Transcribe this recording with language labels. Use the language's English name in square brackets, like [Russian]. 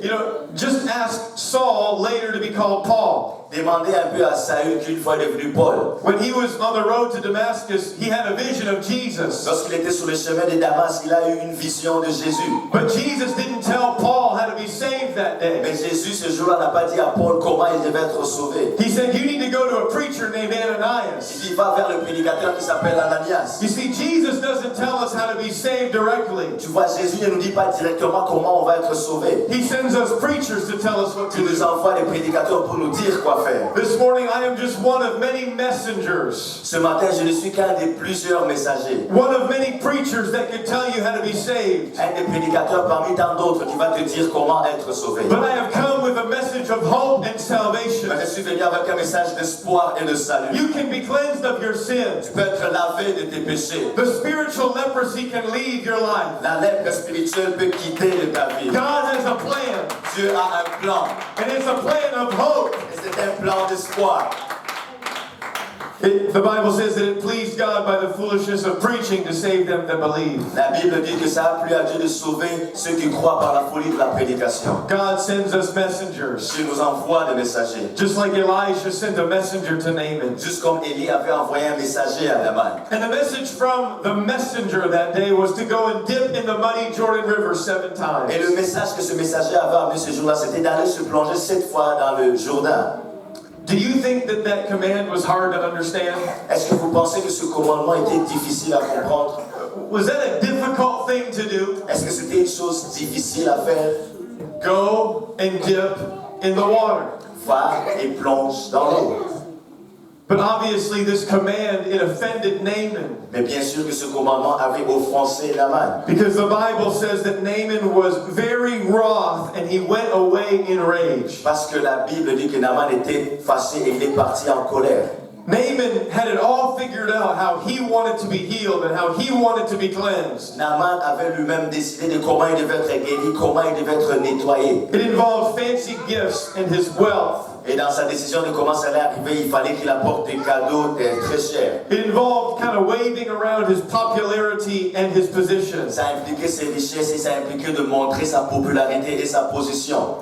[English] You know, just ask Saul, later to be called Paul. [French] Demandez un peu à Saül qu'une fois devenu Paul. [English] When he was on the road to Damascus, he had a vision of Jesus. [French] Lorsqu'il était sur le chemin de Damas, il a eu une vision de Jésus. [English] But Jesus didn't tell Paul how to be saved that day. [French] Mais Jésus, ce jour-là, n'a pas dit à Paul comment il devait être sauvé. [English] He said, you need to go to a preacher named Ananias. [French] Il dit, va vers le prédicateur qui s'appelle Ananias. [English] You see, Jesus doesn't tell us how to be saved directly. [French] Tu vois, Jésus ne nous dit pas directement comment on va être sauvé. [English] He sends us preachers to tell us what to [French] Il nous [English] do. [French] envoie des prédicateurs pour nous dire quoi faire. [English] This morning, I am just one of many messengers. [French] Ce matin, je ne suis qu'un des plusieurs messagers. [English] One of many preachers that can tell you how to be saved. [French] Un des prédicateurs parmi tant d'autres qui va te dire comment être sauvé. [English] But I have come with a message of hope and salvation. [French] Mais je suis venu avec un message d'espoir et de salut. [English] You can be cleansed of your sins. [French] Tu peux être lavé de tes péchés. [English] The spiritual leprosy can leave your life. [French] La lèpre spirituelle peut quitter de ta vie. [English] God has a plan, [French] Dieu a un plan. [English] and it's a plan of hope. [French] Et c'est un plan d'espoir. [English] The Bible says that it pleased God by the foolishness of preaching to save them that believe. [French] La Bible dit que ça a plu à Dieu de sauver ceux qui croient par la folie de la prédication. [English] God sends us messengers. [French] Dieu nous envoie des messagers. [English] Just like Elisha sent a messenger to Naaman. [French] Juste comme Élie avait envoyé un messager à Naaman. [English] And the message from the messenger that day was to go and dip in the muddy Jordan River 7 times. [French] Et le message que ce messager avait amené ce jour-là, c'était d'aller se plonger 7 fois dans le Jourdain. [English] Do you think that that command was hard to understand? [French] Est-ce que vous pensez que ce commandement était difficile à comprendre? [English] Was that a difficult thing to do? [French] Est-ce que c'était une chose difficile à faire? [English] Go and dip in the water. [French] Va et plonge dans l'eau. [English] But obviously this command, it offended Naaman. [French] Mais bien sûr que ce commandement avait offensé Naaman. [English] Because the Bible says that Naaman was very wroth and he went away in rage. [French] Parce que la Bible dit que Naaman était fâché et il est parti en colère. [English] Naaman had it all figured out how he wanted to be healed and how he wanted to be cleansed. [French] Naaman avait lui-même décidé de comment il devait être guéri, comment il devait être nettoyé. [English] It involved fancy gifts and his wealth. [French] Et dans sa décision de comment ça allait arriver, il fallait qu'il apporte des cadeaux très chers. [English] It involved kind of waving around his popularity and his position. [French] Ça impliquait ses richesses et ça impliquait de montrer sa popularité et sa position.